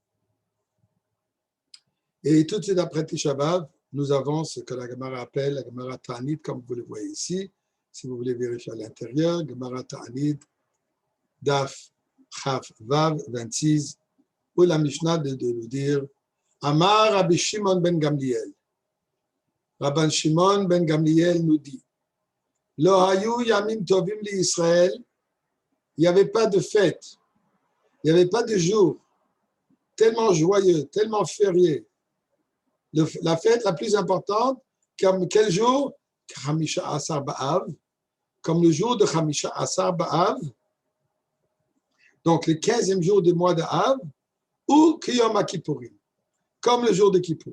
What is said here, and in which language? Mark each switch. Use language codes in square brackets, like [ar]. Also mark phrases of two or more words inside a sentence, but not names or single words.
[fr] Et tout de suite après Tisha B'Av, nous avons ce que la Gemara appelle la Gemara Ta'anit, comme vous le voyez ici. Si vous voulez vérifier à l'intérieur, Gemara Ta'anit, [he] דף, כ, ו, [fr] 26, où la Mishnah de nous dire [he] אמר רבי שמעון בן גמליאל. [fr] Rabban Shimon ben Gamliel nous dit [he] לא היו ימים טובים לישראל. [fr] Il n'y avait pas de fête, il n'y avait pas de jour tellement joyeux, tellement férié. La fête la plus importante, comme quel jour? [he] חמישה עשר באב, [fr] comme le jour de [he] חמישה עשר באב, [fr] donc le 15e jour du mois de Av, ou [he] כיום הכיפורים, [fr] comme le jour de Kippour.